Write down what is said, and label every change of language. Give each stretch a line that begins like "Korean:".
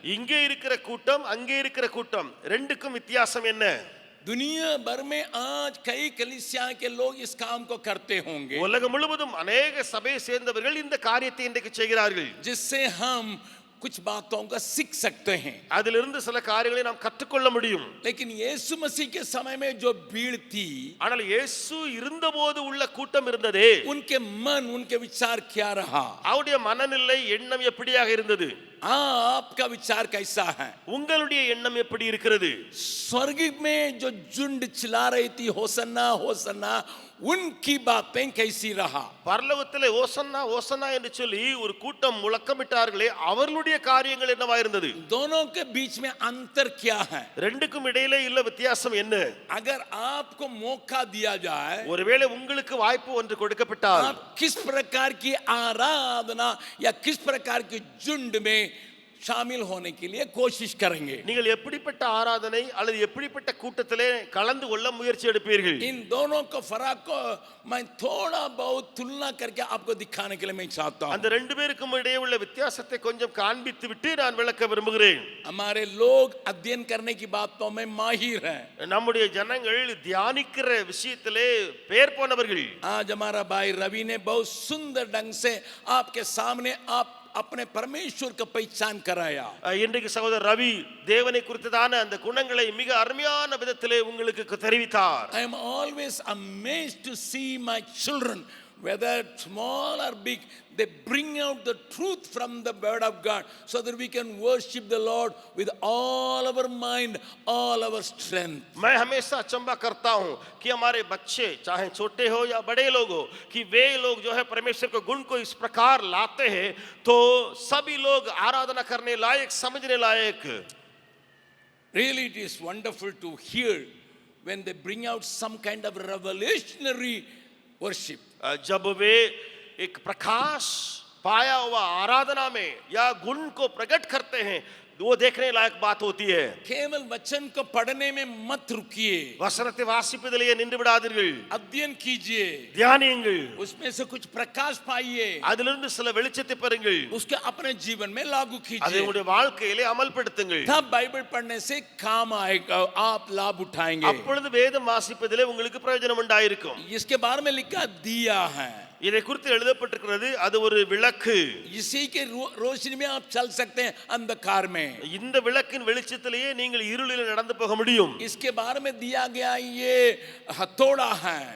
Tamil: இங்கே இருக்கிற கூட்டம் அங்கே இருக்கிற கூட்டம் ரெண்டுக்கும் வித்தியாசம் என்ன?
Hindi: दुनिया भर में आज कई कलीसिया के लोग इस काम को करते होंगे,
Tamil: உலகம் முழுவதும் अनेक சபையை சேர்ந்தவர்கள் இந்த காரியத்தை இன்றைக்கு செய்கிறார்கள்.
Hindi: जिससे हम कुछ बातों का सीख सकते हैं।
Tamil: அதிலிருந்து சில காரியங்களை நாம் கற்றுக்கொள்ள முடியும்.
Hindi: लेकिन यीशु मसीह के समय में जो भीड़ थी,
Tamil: ஆனால் இயேசு இருந்தபோது உள்ள கூட்டம் இருந்ததே,
Hindi: उनके मन उनके विचार क्या रहा?
Tamil: அவருடைய மனநிலை எண்ணம் எப்படியாக இருந்தது?
Hindi: आपका विचार कैसा है?
Tamil: உங்களுடைய எண்ணம் எப்படி இருக்கிறது?
Hindi: स्वर्ग में जो झुंड चिल्ला रही थी होसन्ना होसन्ना, उनकी बातें कैसी रहा?
Tamil: பரலோகத்திலே ஓசன்னா ஓசன்னா என்று சொல்லி ஒரு கூட்டம் முழக்கமிட்டார்களே, அவர்களுடைய காரியங்கள் என்னவா இருந்தது?
Hindi: दोनों के बीच में अंतर क्या है?
Tamil: ரெண்டுக்கும் இடையிலே இல்ல வித்தியாசம் என்ன?
Hindi: अगर आपको मौका दिया जाए,
Tamil: ஒருவேளை உங்களுக்கு வாய்ப்பு ஒன்று கொடுக்கப்பட்டால்,
Hindi: आप किस प्रकार की आराधना या किस प्रकार की झुंड में शामिल होने के लिए कोशिश करेंगे?
Tamil: நீங்கள் எப்படிப்பட்ட ஆராதனை அல்லது எப்படிப்பட்ட கூட்டத்திலே கலந்து கொள்ள முயற்சி எடுப்பீர்கள்?
Hindi: इन दोनों को फर्क को मैं थोड़ा बहुत तुलना करके आपको दिखाने के लिए मैं चाहता हूं।
Tamil: அந்த ரெண்டு பேருக்கும் இடையே உள்ள வித்தியாசத்தை கொஞ்சம் காண்பித்து விட்டு நான் விளக்க விரும்புகிறேன்.
Hindi: हमारे लोग अध्ययन करने की बातों में माहिर हैं।
Tamil: நம்முடைய ஜனங்கள் தியானிக்கிற விஷயத்திலே பெயர் போனவர்கள்.
Hindi: आज हमारा भाई रवि ने बहुत सुंदर ढंग से आपके सामने आप अपने परमेश्वर का पहचान कराया।
Tamil: இன்றைக்கு சகோதரர் ரவி தேவனை குறித்ததான அந்த குணங்களை மிக அருமையான விதத்திலே உங்களுக்கு தெரிவித்தார்.
English: I am always amazed to see my children, whether small or big, they bring out the truth from the word of God so that we can worship the Lord with all our mind, all our strength.
Hindi: मैं हमेशा अचंभा करता हूं कि हमारे बच्चे चाहे छोटे हो या बड़े लोग हो, कि वे लोग जो है परमेश्वर के गुण को इस प्रकार लाते हैं तो सभी लोग आराधना करने लायक, समझने लायक.
English: Really it is wonderful to hear when they bring out some kind of revolutionary worship.
Hindi: जब वे एक प्रकाश पाया हुआ आराधना में या गुण को प्रकट करते हैं, वो देखने लायक बात होती है. केवल वचन को पढ़ने में मत रुकिए,
Tamil: வசனத்தை வாசிப்பதிலேயே நின்று விடாதீர்கள்.
Hindi: अध्ययन कीजिए,
Tamil: தியானியுங்கள்.
Hindi: उसमें से कुछ प्रकाश पाइए,
Tamil: அதிலிருந்து சில வெளிச்சத்தை பெறுங்கள்.
Hindi: उसके अपने जीवन में लागू
Tamil: அதை
Hindi: कीजिए।
Tamil: உங்களுடைய வாழ்க்கையிலே அமல்படுத்துங்கள்.
Hindi: तब बाइबल पढ़ने से काम आएगा, आप लाभ उठाएंगे।
Tamil: அப்பொழுது வேதம் வாசிப்பதிலே உங்களுக்கு பிரயோஜனம் உண்டாயிருக்கும்.
Hindi: इसके बारे में लिखा दिया है,
Tamil: இதை குறித்து எழுதப்பட்டிருக்கிறது, அது ஒரு விளக்கு.
Hindi: इसी के रोशनी में आप चल सकते हैं अंधकार में।
Tamil: இந்த விளக்கின் வெளிச்சத்திலேயே நீங்கள் இருளில் நடந்து போக முடியும்.
Hindi: इसके बारे में दिया गया ये हथौड़ा है,